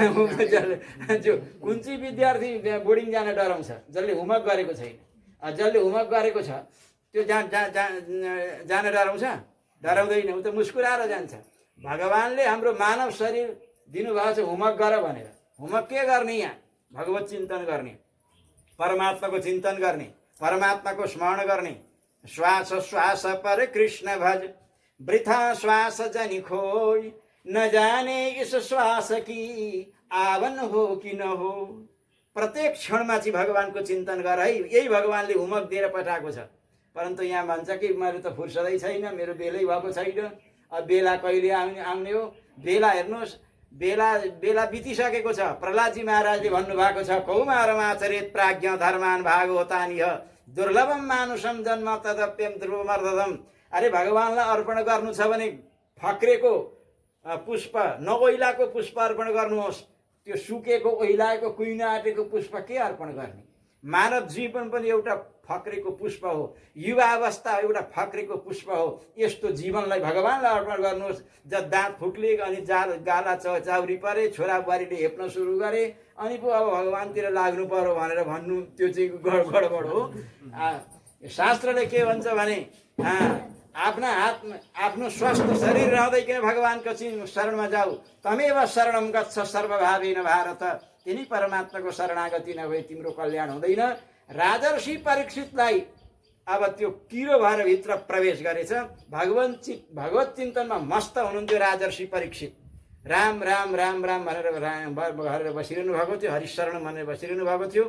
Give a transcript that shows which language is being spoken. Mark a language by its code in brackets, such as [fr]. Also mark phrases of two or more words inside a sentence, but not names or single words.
[ne] जो कुन चाहिँ विद्यार्थी बोर्डिङ जान डराउँछ जसले होमवर्क गरेको छैन जसले होमवर्क गरेको छ त्यो जान डराउँछ डराउँदैन उ त मुस्कुराएर जान्छ भगवानले हाम्रो मानव शरीर दिनुभएको छ होमवर्क गर भनेर होमवर्क के गर्ने यहाँ भगवत चिन्तन गर्ने परमात्माको चिन्तन गर्ने परमात्माको स्मरण गर्ने [hi] श्वास श्वास पर कृष्ण भज वृथा श्वास जनि खोई न जाने इस श्वास की आवन हो कि न हो [ne] प्रत्येक क्षणमा चाहिँ भगवानको चिन्तन गर है यही भगवानले होमवर्क दिएर पठाएको छ परन्तु यहाँ भन्छ कि मैले त फुर्सदै छैन मेरो बेलै भएको छैन अब बेला कहिले आउने हो बेला हेर्नुहोस् बेला बितिसकेको छ प्रहलादजी महाराजले भन्नुभएको छ [sa] कौमारमाचरेत प्राज्ञ धर्मान भागवतानिह दुर्लभम मानुषम जन्म तदप्यम ध्रुवमर्दम [ne] अरे भगवानलाई अर्पण गर्नु छ भने फक्रेको पुष्प नओइलाको पुष्प अर्पण गर्नुहोस् त्यो सुकेको ओइलाएको कुहिन आँटेको पुष्प के अर्पण गर्ने मानव जीवन पनि एउटा फक्रेको पुष्प हो युवा अवस्था एउटा फक्रेको पुष्प हो यस्तो जीवनलाई भगवानलाई अर्पण गर्नुहोस् जब दाँत फुट्ले अनि गाला चाउरी परे छोरा बुहारीले हेप्न सुरु गरे अनि पो अब भगवानतिर लाग्नु पर्यो भनेर भन्नु त्यो चाहिँ गडबड हो शास्त्रले के भन्छ भने आफ्नो स्वस्थ शरीर रहँदैकन भगवानको शरणमा जाऊ [sa] तमेव शरणम गच्छ सर्वभावेन भारत [ne] तिनी परमात्माको शरणागति नभए तिम्रो कल्याण हुँदैन राजर्षि परीक्षितलाई अब त्यो किरो भएर भित्र प्रवेश गरेछ। भगवत चिन्तनमा मस्त हुनुहुन्थ्यो राजर्षि परीक्षित। राम राम राम राम भनेर बसिरहनु भएको थियो, हरिशरण भनेर बसिरहनु भएको थियो।